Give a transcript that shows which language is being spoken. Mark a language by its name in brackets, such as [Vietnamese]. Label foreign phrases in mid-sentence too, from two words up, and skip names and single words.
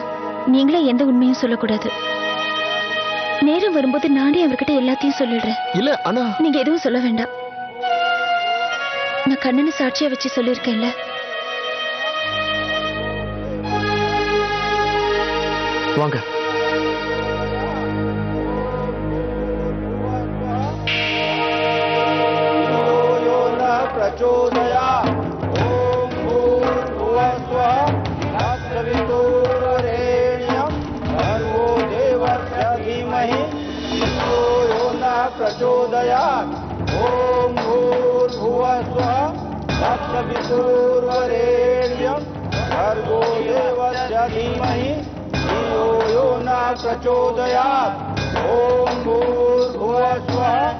[Tamil] நீங்களே எந்த உண்மையும் சொல்லக்கூடாது. நேரம் வரும்போது நானே அவர்கிட்ட எல்லாத்தையும் சொல்லிடுறேன். இல்ல ஆனா நீங்க எதுவும் சொல்ல வேண்டாம். நான் கண்ணனை சாட்சியா வச்சு சொல்லியிருக்கேன்ல. வாங்க. [Sanskrit] यो न प्रचोदयात् ॐ भूर्भुवस्वः तत्सवितुर्वरेण्यं भर्गो देवस्य धीमहि धियो यो न प्रचोदयात् ॐ भूर्भुवस्वः तत्सवितुर्वरेण्यं भर्गो देवस्य धीमहि धियो यो न प्रचोदयात् ॐ भूर्भुवस्वः